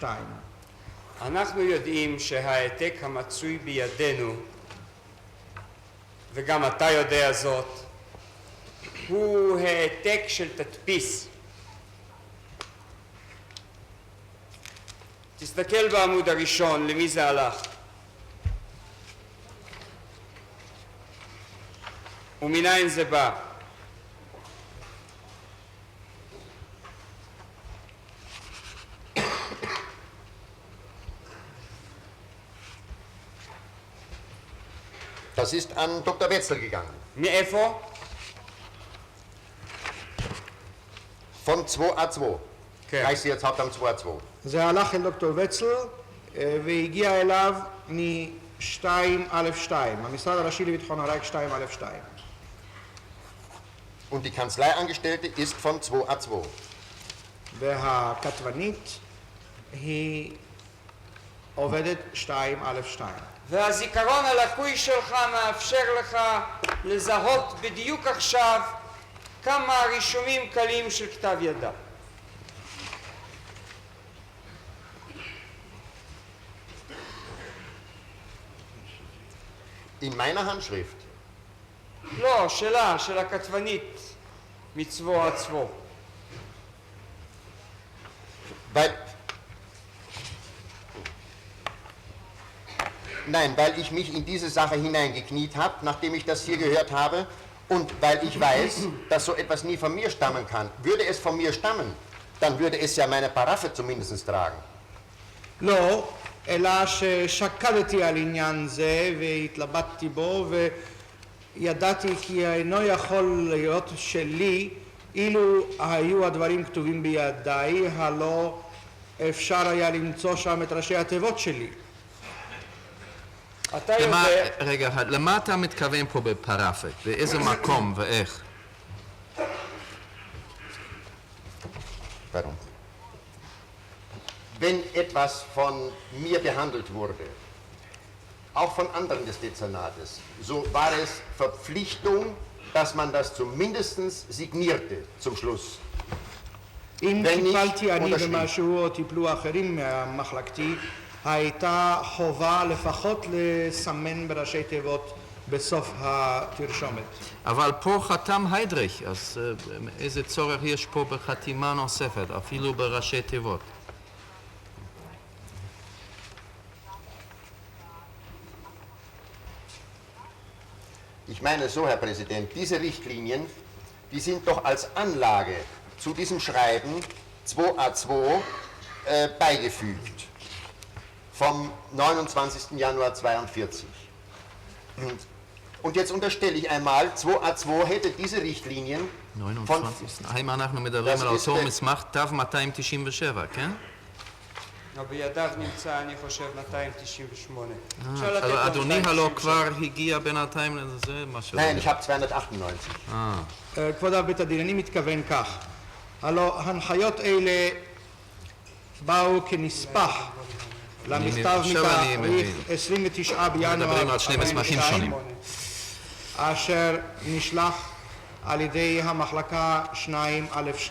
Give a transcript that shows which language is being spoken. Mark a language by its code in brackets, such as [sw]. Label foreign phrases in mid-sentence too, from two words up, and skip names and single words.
[he] אנחנו יודעים שהעתק המצוי בידינו, וגם אתה יודע זאת, הוא העתק של תדפיס. תסתכל בעמוד הראשון, למי זה הלך? ומניין זה בא? [de] Das ist an Dr. Wetzel gegangen. [he] מאיפה? [de] Von 2a2. [he] כן. [de] Reichssicherheitshauptamt 2a2. [he] זה הלך אל דוקטור וצל והגיע אליו מ-2א2, המשרד הראשי לביטחון הרייך 2א2. [de] Und die Kanzleiangestellte ist von 2a2. [he] והכתבנית היא עובדת 2א2. והזיכרון הלקוי שלך מאפשר לך לזהות בדיוק עכשיו כמה רישומים קלים של כתב ידה. [de] In meiner Handschrift. [he] לא, שלה, של הכתבנית מצבו עצבו. [de] Weil ich mich in diese Sache hineingekniet habe, nachdem ich das hier gehört habe, und weil ich weiß, dass so etwas nie von mir stammen kann. Würde es von mir stammen, dann würde es ja meine Paraffe zumindest tragen. [he] לא, אלא ששקלתי על עניין זה והתלבטתי בו וידעתי כי אינו יכול להיות שלי אילו היו הדברים כתובים בידיי, הלא אפשר היה למצוא שם את ראשי התיבות שלי. אתה יודע... רגע, למה אתה מתכוון פה בפרפה? באיזה מקום ואיך? [de] Warum? Wenn etwas von mir behandelt wurde, auch von anderen des Dezernates, so war es Verpflichtung, dass man das zumindest signierte zum Schluss. [he] אם [de] wenn ich [he] טיפלתי אני [de] unterschrieb. [he] במשהו או טיפלו אחרים מהמחלקתי, הייתה חובה לפחות לסמן בראשי תיבות בסוף התרשומת. אבל פה חתם היידריך, אז איזה צורך יש פה בחתימה נוספת, אפילו בראשי תיבות? [de] Ich meine so, Herr Präsident, diese Richtlinien, die sind doch als Anlage zu diesem Schreiben 2a2 beigefügt vom 29. Januar 42. Und jetzt unterstelle ich einmal, 2a2 hätte diese Richtlinien von... 29. [he] האם אנחנו מדברים על אותו מסמך תו 297, כן? בידיו נמצא, אני חושב, 298. אפשר לתת אבל לו אדוני 297. הלא כבר הגיע בינתיים לזה, מה שלא... [de] Nein, ich habe 298. [he] כבוד אב בית הדין, אני מתכוון כך, הלא הנחיות אלה באו כנספח למכתב עכשיו אני מתאריך מבין. 29 בינואר מדברים על שני מסמכים שונים. אשר נשלח על ידי המחלקה 2א2.